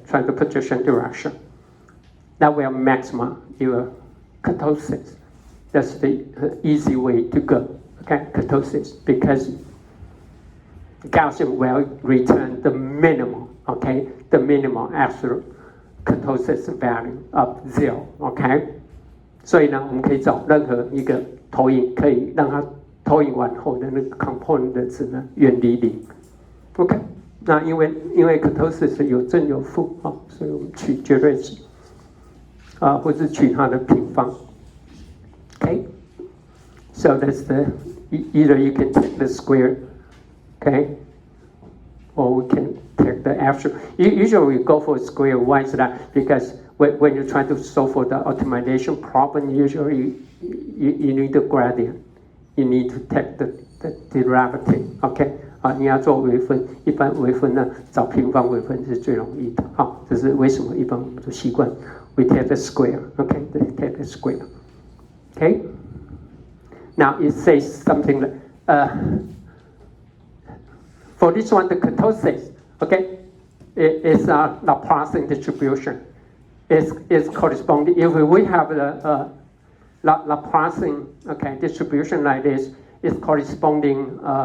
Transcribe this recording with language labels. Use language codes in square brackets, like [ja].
[en] Try the projection direction. That will maximize your kurtosis. That's the easy way to go, okay? Kurtosis, because Gaussian will return the minimum, okay? The minimum absolute kurtosis value of 0, okay? [zh] 所以呢，我们可以找任何一个投影，可以让它投影完后的那个 component 的值呢远离0 ，OK？那因为 kurtosis 有正有负啊，所以我们取绝对值。或是取它的平方 ，okay? [en] So that's the either you can take the square, okay, or we can take the absolute. Usually we go for square. Why is that? Because when you try to solve for the optimization problem, usually you need the gradient. You need to take the derivative, okay? [zh] 你要做微分，一般微分呢找平方微分是最容易的。好，这是为什么一般我们都习惯。 [en] We take the square, okay? Take the square, okay? Now it says something like, for this one, the kurtosis, okay, is a Laplacian distribution. It's corresponding. If we have the Laplacian, okay, distribution like this, it's corresponding.